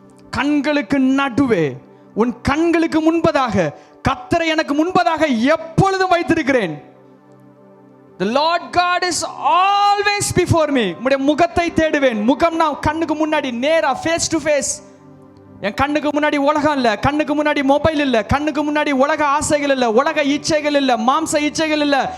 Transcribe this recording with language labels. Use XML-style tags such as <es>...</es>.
<ta>கண்களுக்கு நடுவே, உன் கண்களுக்கு முன்பதாக, கர்த்தரை எனக்கு முன்பதாக எப்பொழுதும் வைத்திருக்கிறேன்.</ta> <en>The Lord God is always before me.</en> <ta>உம்முடைய முகத்தை தேடுவேன். முகம்னா கண்ணுக்கு முன்னாடி நேரா, ஃபேஸ் டு ஃபேஸ். என் கண்ணுக்கு முன்னாடி உலகம் இல்ல, கண்ணுக்கு முன்னாடி மொபைல் இல்ல, கண்ணுக்கு முன்னாடி உலக ஆசைகள் இல்ல, உலக இச்சைகள் இல்ல, மாம்ச இச்சைகள் இல்ல.</ta>